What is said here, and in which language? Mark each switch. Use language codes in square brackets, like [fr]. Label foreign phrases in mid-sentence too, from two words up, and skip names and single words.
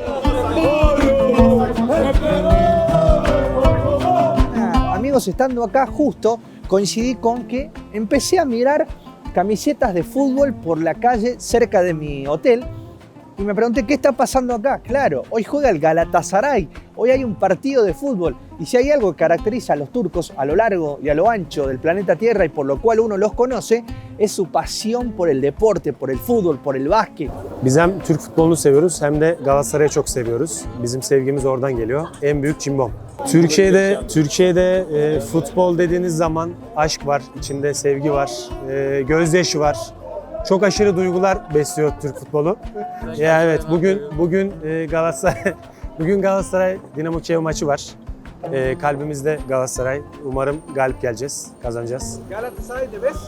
[es] Amigos, estando acá justo, coincidí con que empecé a mirar camisetas de fútbol por la calle cerca de mi hotel. Y me pregunté, ¿qué está pasando acá? Claro, hoy juega el Galatasaray, hoy hay un partido de fútbol. Y si hay algo que caracteriza a los turcos a lo largo y a lo ancho del planeta Tierra y por lo cual uno los conoce, es su pasión por el deporte, por el fútbol, por el básquet. [tr] Biz hem Türk futbolunu seviyoruz hem de Galatasaray'ı çok seviyoruz. Bizim sevgimiz oradan geliyor. En büyük cimbom. Türkiye'de futbol dediğiniz zaman aşk var, içinde sevgi var, gözyaşı var. Çok aşırı duygular besliyor Türk futbolu. Ya evet, bugün Galatasaray Dinamo Kiev maçı var. Kalbimizde Galatasaray. Umarım galip geleceğiz, kazanacağız. [en] Galatasaray the best.